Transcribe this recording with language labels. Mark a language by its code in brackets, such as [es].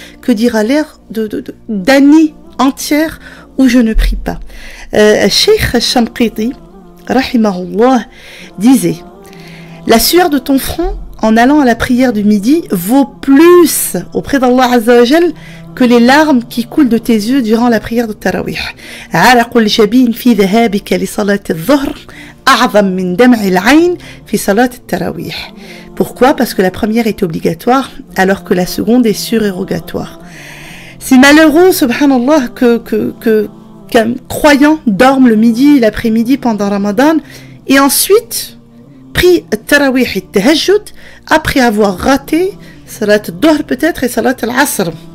[fr] Que dire à l'ère d'années entières où je ne prie pas. Cheikh Shamqiti, rahimahullah, disait: la sueur de ton front en allant à la prière du midi vaut plus auprès d'Allah Azza wa Jal que les larmes qui coulent de tes yeux durant la prière de Tarawih. [ar] عرق الجبين في ذهابك لصلاة الظهر أعظم من دمع العين في صلاة التراويح. [fr] Pourquoi? Parce que la première est obligatoire alors que la seconde est surérogatoire. C'est malheureux, subhanallah, qu'un croyant dorme le midi et l'après-midi pendant Ramadan et ensuite prie Tarawih et Tahajjud après avoir raté Salat al-Dhuhr peut-être et Salat al-Asr.